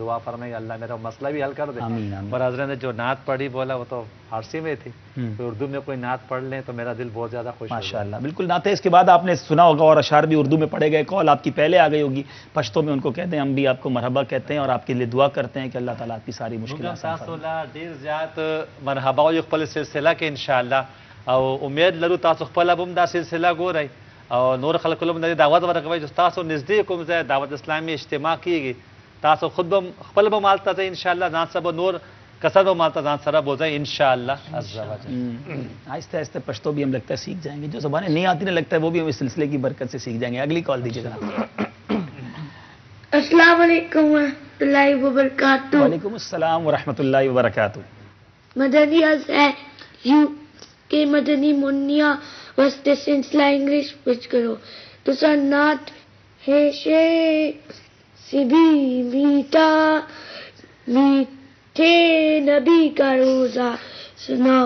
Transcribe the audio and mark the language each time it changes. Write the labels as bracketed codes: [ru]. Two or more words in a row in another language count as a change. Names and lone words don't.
[ur] دعا فرمائے اللہ میرا مسئلہ بھی حل کر دے. آمین آمین. اور حضرت نے جو نعت پڑھی بولا وہ تو فارسی میں تھی, تو اردو میں کوئی نعت پڑھ لیں تو میرا دل بہت زیادہ خوش. ماشاءاللہ بالکل نعت ہے. اس کے بعد آپ نے سنا ہوگا اور اشعار بھی اردو میں پڑھے گئے. کال آپ کی پہلے آ گئی ہوگی. پشتو میں ان کو کہتے ہیں, ہم بھی آپ کو مرحبا کہتے ہیں اور آپ کے لیے دعا کرتے ہیں کہ اللہ تعالیٰ آپ کی ساری مشکلات [ps] ډیر زیات مرحبا او خپل سلسله کې انشاءالله او امید لرو تاسو خپل هم دا سلسله ګورئ او نور خلکو له باندې دعوت ورکوي چې تاسو نږدې کوم ځای دعوت اسلامي اجتماع کیږي تاسو خود به خپل به مالته ځئ انشاءالله ځان سره نور کسر به مالته ځان سره بوځئ انشاءالله [ar] عز وجل. [ur] آہستہ آہستہ پشتو بھی ہم لگتا ہے سیکھ جائیں گے. جو زبانیں نہیں آتی نا لگتا ہے وہ بھی ہم اس سلسلے کی برکت سے سیکھ جائیں گے. اگلی کال دیجیے جناب. [ar] السلام علیکم ورحمۃ اللہ وبرکاتہ. وعلیکم السلام ورحمۃ اللہ وبرکاتہ. مدنی ہے یو کے مدنی منیا واسطے سلسلہ انگلش پچ کرو تو سنات ہے شیخ سی بھی میٹھا میٹھے نبی کا روزہ سناؤ.